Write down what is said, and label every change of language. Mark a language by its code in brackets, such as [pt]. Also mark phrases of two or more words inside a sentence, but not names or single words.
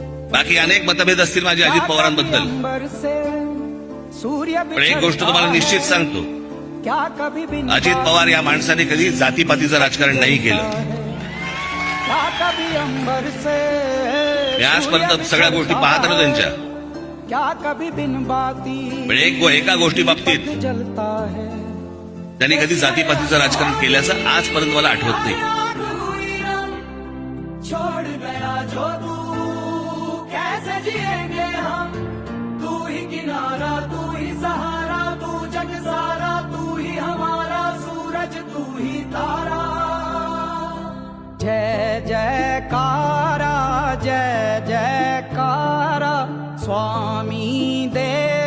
[mr] बाकी अनेक मतभेद असतील माझे अजित पवारांबद्दल, पण एक गोष्ट तुम्हाला निश्चित सांगतो, अजित पवार या माणसाने कधी जातीपातीचं राजकारण नाही केलं. मी आजपर्यंत सगळ्या गोष्टी पाहत आलो त्यांच्या, पण एका गोष्टी बाबतीत त्यांनी कधी जातीपातीचं राजकारण केल्याचं आजपर्यंत मला आठवत नाही. [hi] तू ही किनारा, तू ही सहारा, तू जग सारा, तू ही हमारा सूरज, तू ही तारा. जय जयकारा, जय जयकारा स्वामी देव.